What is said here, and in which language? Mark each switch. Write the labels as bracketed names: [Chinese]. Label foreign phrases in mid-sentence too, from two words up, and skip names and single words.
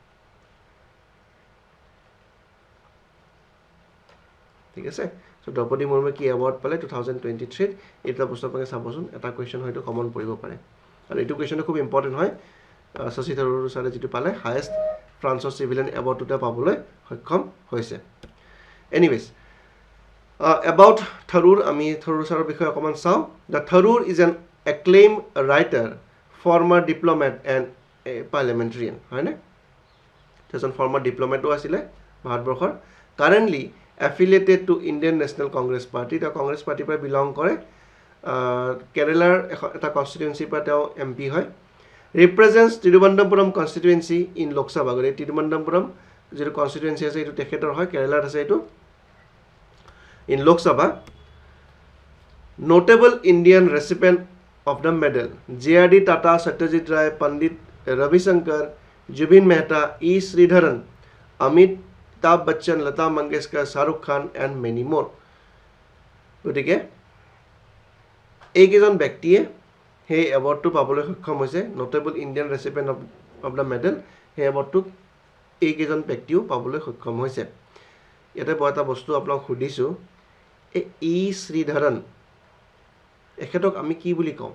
[Assamese] ঠিক আছে সো দ্ৰৌপদী মুৰ্মুৱে কি এৱাৰ্ড পালে 2023 এটা বস্তু আপোনালোকে চাবচোন এটা কোৱেশ্চন হয়তো কমন পৰিব পাৰে আৰু এইটো কোৱেশ্চনটো খুব ইম্পৰ্টেন্ট হয় শশী থাৰুৰ সাৰে যেটো পালে [English] highest France civilian award [Assamese] পাবলৈ সক্ষম হৈছে এনিৱেজ [English] About Tharoor, [Assamese] আমি Tharoor sir বিষয়ে অকমান চাওঁ. [English] The Tharoor is an acclaimed writer, former diplomat and a parliamentarian. [Assamese] হয়নে? এজন [English] former diplomat [Assamese] আছিলে ভাৰতবৰ্ষৰ. [English] Currently affiliated to Indian National Congress Party. [Assamese] তেওঁ কংগ্ৰেছ পাৰ্টিৰ পৰা বিলং কৰে. কেৰেলাৰ এটা কনষ্টিটুৱেঞ্চিৰ পৰা তেওঁ MP হয়. [English] Represents Tiruvandampuram constituency in Lok Sabha. [Assamese] গতিকে Tiruvandampuram যিটো কনষ্টিটুৱেঞ্চি আছে এইটো তেখেতৰ হয়, কেৰেলাত আছে এইটো. [English] In Lok Sabha, notable Indian recipient of the medal: J.R.D. Tata, Satyajit Ray, Pandit Ravi Shankar, Jubin Mehta, E. Sridharan, Amitabh Bachchan, Lata Mangeshkar, Shahrukh Khan, and many more. [Assamese] গতিকে এইকেইজন ব্যক্তিয়ে সেই এৱাৰ্ডটো পাবলৈ সক্ষম হৈছে. [English] notable Indian recipient of the medal, [Assamese] সেই এৱাৰ্ডটো এইকেইজন ব্যক্তিও পাবলৈ সক্ষম হৈছে. ইয়াতে মই এটা বস্তু আপোনাক সুধিছোঁ, এই ই শ্ৰীধৰণ এখেতক আমি কি বুলি কওঁ?